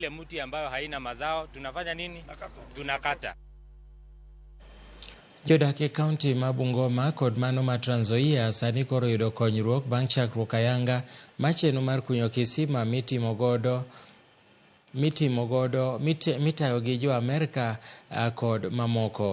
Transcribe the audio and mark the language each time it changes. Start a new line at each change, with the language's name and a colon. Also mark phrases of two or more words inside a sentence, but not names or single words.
Swahili: Ile mti ambayo haina mazao tunafanya nini? Tunakata.
Luo (Kenya and Tanzania): Jodak kaonti ma Bungoma kod mano ma Trans Nzoia sani koro yudo konyruok bang' chakruok ayanga macheno mar kunyo kisima mitayo gi jo Amerika kod mamoko.